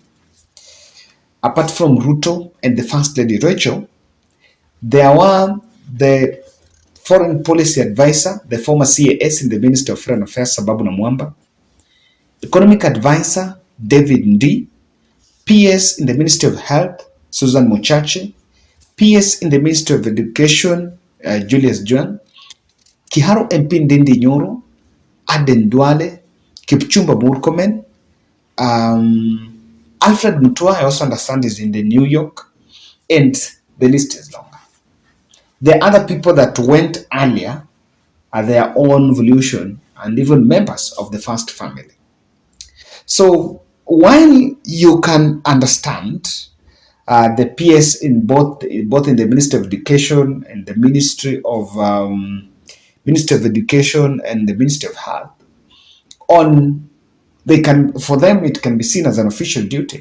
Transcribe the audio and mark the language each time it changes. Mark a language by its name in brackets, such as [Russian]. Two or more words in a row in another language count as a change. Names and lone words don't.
[English] Apart from Ruto and the First Lady Rachel, there were the Foreign Policy Advisor, the former CAS in the Ministry of Foreign Affairs, Sababu Namwamba, Economic Advisor, David Ndi, PS in the Ministry of Health, Susan Mochache, PS in the Ministry of Education, Julius Juan, Kiharu MP Ndindi Nyoro, Aden Duale, Kipchumba Murkomen, Alfred Mutua, I also understand, is in the New York, and the list is longer. The other people that went earlier are their own volition and even members of the first family. So while you can understand the PS in both in the Ministry of Education and the Ministry of Education and the Ministry of Health, for them it can be seen as an official duty.